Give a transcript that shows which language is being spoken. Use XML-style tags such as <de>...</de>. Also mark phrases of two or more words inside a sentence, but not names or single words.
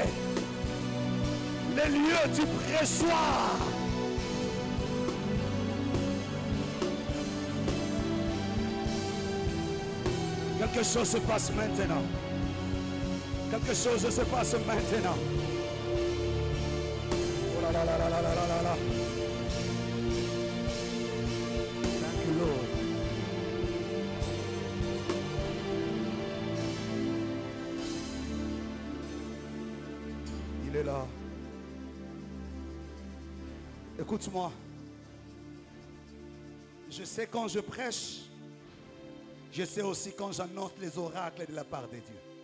<fr>Le lieu du pressoir. Quelque chose se passe maintenant. Quelque chose se passe maintenant. Oh là là là là là là là là.</fr> <en>Thank you, Lord.</en> <fr>Il est là. Écoute-moi. Je sais quand je prêche, je sais aussi quand j'annonce les oracles de la part de Dieu.</fr>